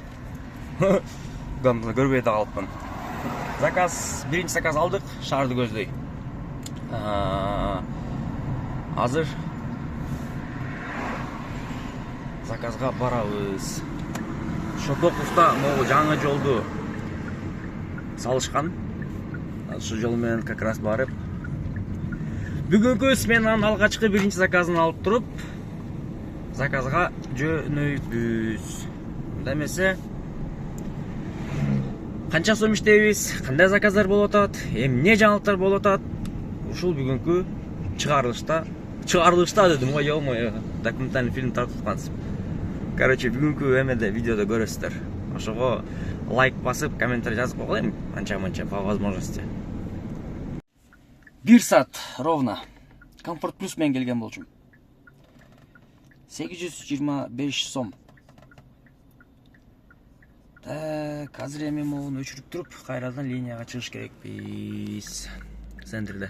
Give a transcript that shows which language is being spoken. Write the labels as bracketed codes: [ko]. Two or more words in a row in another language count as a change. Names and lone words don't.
[ky] Гамда көрбөй да калыпмын. Биринчи заказ алдык, шаарды көздөй. Азыр заказга барабыз. Шопоковто могу жаңы жолду салышкан. Ошол жол менен [ru] как раз [ky] барып. Бүгүнкү сменанын алгачкы биринчи заказын алып туруп, заказга жөнөйбүз. Мында эмесе канча сом иштейбиз, кандай заказдар болуп атат, эмне жаңылыктар болуп атат, ушул бүгүнкү чыгарылышта дедим го, ё-моё, [ru] документальный фильм [ky] тартып аткансып. Короче, бүгүнкү эмеде видеодо көрөсүздөр. Ошого лайк басып, комментарий жазып койгула, анча-мынча [ru] по возможности. [ky] 1 саат ровно Комфорт Плюс менен келген болчумун. 825 сом. Так, азыр эми могуну өчүрүп туруп, кайрадан линияга чыгыш керекпиз. Центрде.